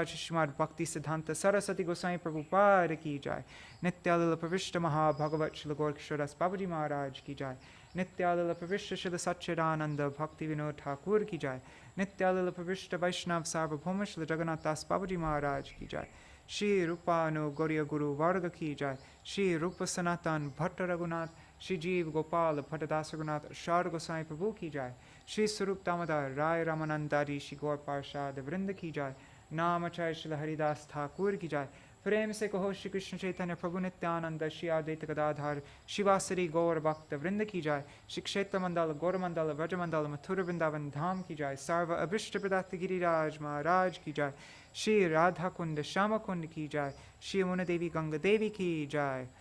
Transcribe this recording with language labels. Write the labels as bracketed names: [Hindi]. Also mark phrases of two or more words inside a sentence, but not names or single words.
[Hindi] शिशिमार भक्ति सिद्धान्त सरस्वती गोस्वामी प्रभुपाद की जय नित्यलीला प्रविष्ट महा भागवत श्रील गौरकिशोर बाबाजी महाराज की जय नित्यलीला प्रविष्ट श्रील सच्चिदानन्द भक्तिविनोद ठाकुर की जय नित्यलीला प्रविष्ट वैष्णव सार्वभौम श्रील जगन्नाथ दास बाबाजी महाराज की जय श्री गौड़ीय गुरु वर्ग की जय श्री रूप सनातन भट्ट रघुनाथ श्री जीव गोपाल भट्ट दास रघुनाथ षड़ गोसाई प्रभु की जय श्री स्वरूप दामोदर राय रामानन्दादि श्री गौर पार्षद वृन्द की जय नामाचार्य श्रील हरिदास ठाकुर की जय प्रेम से कहो श्री कृष्ण चैतन्य प्रभु नित्यानंद श्री अद्वैत गदाधर शिवासरी गौर भक्त वृंद की जाय श्री क्षेत्र मंडल गौर मंडल व्रज मंडल मथुर वृंदावन धाम की जाय सर्व अभिष्ट प्रदत्त गिरिराज महाराज की जाय श्री राधा कुंड श्याम कुंड की जाय श्री यमुना देवी गंगा देवी की जाय